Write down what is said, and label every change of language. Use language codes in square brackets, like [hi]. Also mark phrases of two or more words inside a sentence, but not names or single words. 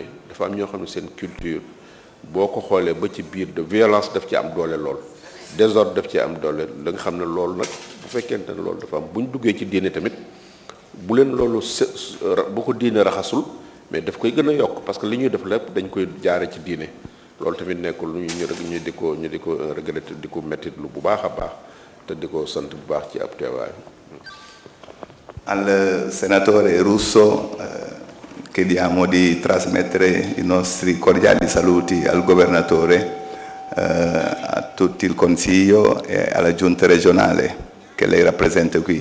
[wo] dafa am ñoo xam ne seen culture boo ko xoolee ba ci biir [fr] de violence [wo] daf ci am doole lool, désordre daf ci am doole, da nga xam ne loolu nag bu fekkente ne loolu dafa am bu ñu duggee ci diine tamit bu leen loolu bu ko diine raxasul mais daf koy gën a yokk [fr] parce que [wo] li ñuy def lépp dañ koy jaare ci diine loolu tamit nekkul lu ñu di ko regretter di ko mettit lu bu baax a baax te di ko sant bu baax ci ab teewaay. [it] Al senatore Russo chiediamo di trasmettere i nostri cordiali saluti al governatore, a tutto il Consiglio e alla Giunta regionale che lei rappresenta qui.